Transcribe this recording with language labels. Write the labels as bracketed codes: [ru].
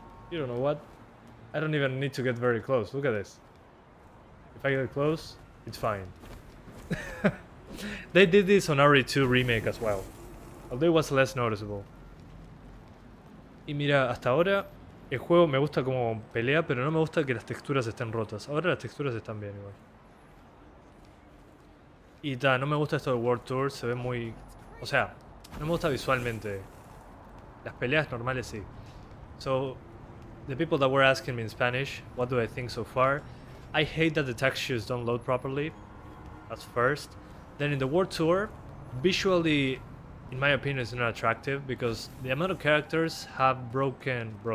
[en] You don't know what? I don't even need to get very close. Look at this. If I get close, it's fine. They did this on RE2 Remake as well, although it was less noticeable. [es] Y mira, hasta ahora el juego me gusta como pelea, pero no me gusta que las texturas estén rotas. Ahora las texturas están bien igual. Y no me gusta esto de World Tour, se ve muy... O sea, no me gusta visualmente. Las peleas normales sí. [en] So, the people that were asking me in Spanish, what do I think so far? I hate that the textures don't load properly. That's first. Then in the World Tour, visually, in my opinion, it's not attractive because the amount of characters have broken.